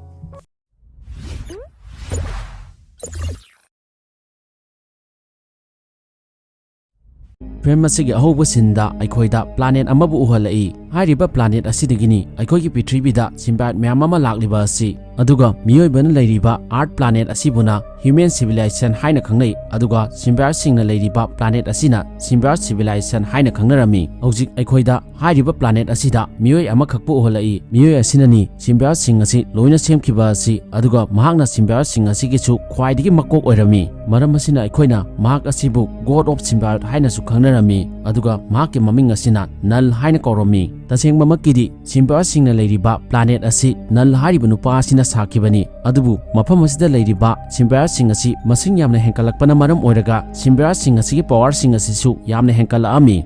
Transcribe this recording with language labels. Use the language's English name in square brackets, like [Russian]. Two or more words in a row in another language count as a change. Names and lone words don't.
[Manipuri] Film asigi ahoba sinda aikoida planet amabu uhalai. Hairiba planet asidagini aikoigi Prithivida symbiote mayam ama lakliba asi. Aduga miyoibana leiriba [English] Earth planet [Manipuri] asibuna [English] human civilization [Manipuri] haina khangnai. Aduga symbiote singna leiriba planet asina [English] symbiote civilization [Manipuri] haina khangnarami. Hojik aikoida hairiba planet asida miyoi ama khakpu uhalai. Miyoi asinani symbiote sing asi loina semkiba asi. Aduga mahakna symbiote sing asigichu khwaidigi makok oirami. Maram asina aikoina mahak asibu [English] god of symbiote [Manipuri] haina su khangnarami. Aduga mahakki maming asina Null haina kaurami. Tasengba makidi symbiote singna leiriba planet asi Null hariba nupa asina sakibani. Adubu mafam asida leiriba symbiote sing asi masing yamna henkalakpana maram oiraga symbiote sing asigi power sing asisu yamna henkalami.